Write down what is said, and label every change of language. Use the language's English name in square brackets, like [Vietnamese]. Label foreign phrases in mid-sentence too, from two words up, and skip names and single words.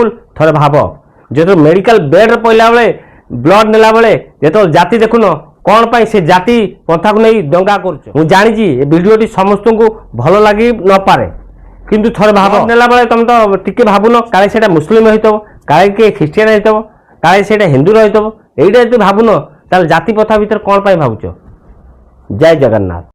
[Odia] ଥରେ ଭାବ, ଯେତେବେଳେ [English] medical bedରେ [Odia] ପଡ଼ିଲା ବେଳେ, ବ୍ଲଡ୍ ନେଲା ବେଳେ ଯେତେବେଳେ ଜାତି ଦେଖୁନ, କ'ଣ ପାଇଁ ସେ ଜାତି ପ୍ରଥାକୁ ନେଇ ଦଙ୍ଗା କରୁଛ? ମୁଁ ଜାଣିଛି ଏ ଭିଡ଼ିଓଟି ସମସ୍ତଙ୍କୁ ଭଲ ଲାଗି ନପାରେ, କିନ୍ତୁ ଥରେ ଭାବ, ନେଲା ବେଳେ ତମେ ତ ଟିକେ ଭାବୁନ କାଳେ ସେଇଟା ମୁସଲିମ ହେଇଥିବ, କାଳେ କିଏ ଖ୍ରୀଷ୍ଟିଆନ ହେଇଥିବ, କାଳେ ସେଇଟା ହିନ୍ଦୁ ରହିଥିବ। ଏଇଟା ଯଦି ଭାବୁନ, ତାହେଲେ ଜାତି ପ୍ରଥା ଭିତରେ କୋଣ ପାଇ ଭାବୁଛ? ଜୟ ଜଗନ୍ନାଥ।